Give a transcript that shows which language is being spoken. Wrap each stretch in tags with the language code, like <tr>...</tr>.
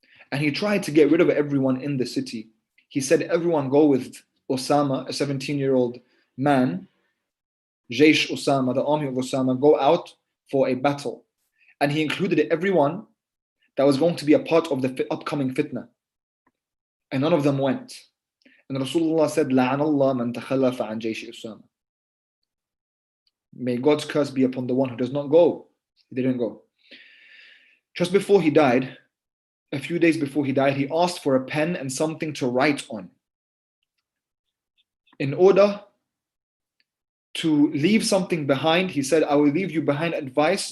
<en>And he tried to get rid of everyone in the city. He said, everyone go with Osama, a 17-year-old man, Jaysh Osama, the army of Osama, go out for a battle. And he included everyone that was going to be a part of the upcoming fitna. And none of them went. And Rasulullah said,</en> <ar>لَعَنَ اللَّهَ مَنْ تَخَلَّفَ عَنْ جَيْشِ Osama.</ar> <en>May God's curse be upon the one who does not go. He didn't go. Just before he died, a few days before he died, he asked for a pen and something to write on. In order to leave something behind, he said, I will leave you behind advice.</en>